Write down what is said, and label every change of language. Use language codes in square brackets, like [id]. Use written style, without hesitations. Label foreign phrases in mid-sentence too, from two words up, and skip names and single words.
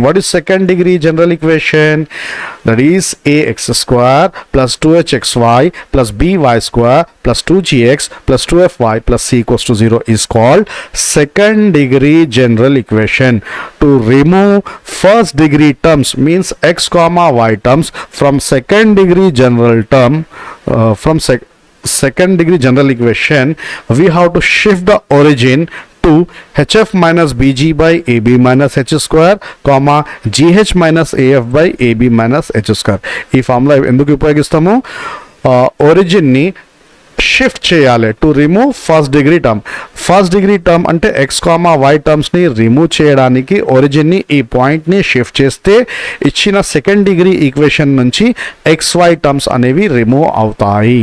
[en] What is second degree general equation? That is ax square plus 2hxy plus by square plus 2gx plus 2fy plus c equals to 0 is called second degree general equation. To remove first degree terms means x comma y terms from second degree general term second degree general equation, we have to shift the origin to hf minus bg by ab minus h square comma gh minus af by ab minus h square. [te] ఈ ఫార్ములా ఎందుకు ఉపయోగిస్తాము? ఒరిజిన్ ని షిఫ్ట్ చేయాలి [en] to remove first degree term. first degree term [te] అంటే [en] x comma y [te] టర్మ్స్ని రిమూవ్ చేయడానికి ఒరిజిన్ని ఈ పాయింట్ని షిఫ్ట్ చేస్తే ఇచ్చిన [en] second degree equation [te] నుంచి [en] x y terms [te] అనేవి రిమూవ్ అవుతాయి.